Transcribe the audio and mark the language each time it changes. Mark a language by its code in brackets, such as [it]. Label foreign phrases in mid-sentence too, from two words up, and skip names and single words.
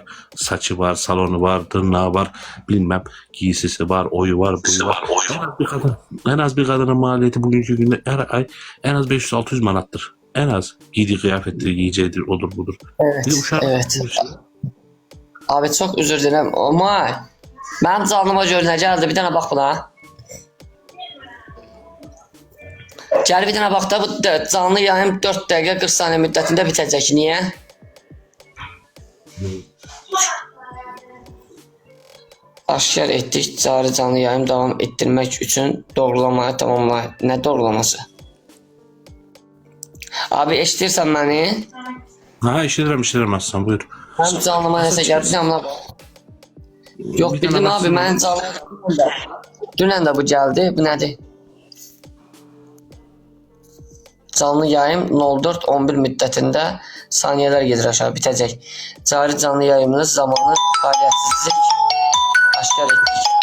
[tr] Saçı var, salonu var, tırnağı var, bilmem giysisi var, oyu var, buyu var. En az bir kadının maliyeti bugünkü günde her ay en az 500-600 manattır. En az giydiği kıyafetleri, giyeceğidir, odur budur. Evet, [az] Bir uşaq [tr] evet. Abi çok özür dilerim ama ben canlıma [az] gör nə gəldi bir dənə bax buna. Gəl bir dənə bax da bu canlı yayım 4 dəqiqə 40 saniyə müddətində bitəcək. Niyə? Aşkar etdik cari canlı yayım devam etdirmək üçün doğrulamaya tamamlayın. Nə doğrulaması? Abi eşitirsən məni? [tr] Ha işlerim aslan buyur. [az] Həm canlıma nəsə gəldi, həm də Yok [tr] Bir bildim tane [az] abi ben canlı dünən də bu gəldi. Bu nədir? Canlı yayım 04-11 müddətində saniyələr gedir aşağı bitəcək. Cari canlı yayımınız zamanı fəaliyyətsizlik aşkar etdik.